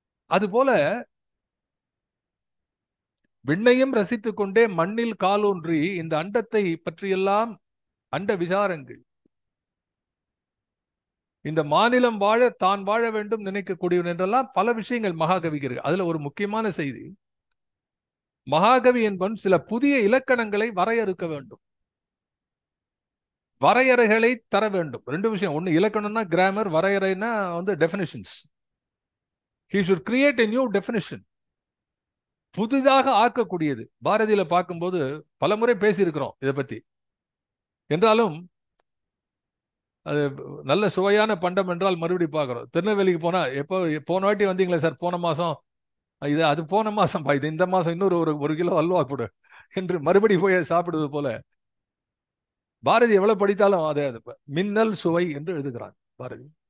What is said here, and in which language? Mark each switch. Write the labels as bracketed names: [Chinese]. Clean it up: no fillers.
[Tamil] அதுபோல விண்ணையும் ரசித்துக் கொண்டே மண்ணில் காலூன்றி இந்த அண்டத்தை பற்றியெல்லாம், அண்ட விசாரங்கள், இந்த மாநிலம் வாழ தான் வாழ வேண்டும் நினைக்கக்கூடியவன் என்றெல்லாம் பல விஷயங்கள் மகாகவிக்கு இருக்கு. அதுல ஒரு முக்கியமான செய்தி, மகாகவி என்பவன் சில புதிய இலக்கணங்களை வரையறுக்க வேண்டும், வரையறைகளை தர வேண்டும். 2 விஷயம். ஒன்னு இலக்கணம்னா கிராமர், வரையறைனா வந்து definitions. [English] he should create a new definition. [Tamil] புதிதாக ஆக்கக்கூடியது. பாரதியில பார்க்கும்போது பல முறை பேசியிருக்கிறோம் இதை பத்தி. என்றாலும் அது நல்ல சுவையான பண்டம் என்றால் மறுபடியும் பார்க்கிறோம். திருநெல்வேலிக்கு போனா, எப்போ போன வாட்டி வந்தீங்களா சார், போன மாசம் இது, அது போன மாசம் பா, இது இந்த மாசம் இன்னொரு ஒரு கிலோ அல்வா கொடு என்று மறுபடி போய் சாப்பிடுவது போல பாரதி எவ்வளவு படித்தாலும் அதே மின்னல் சுவை என்று எழுதுகிறான் பாரதி.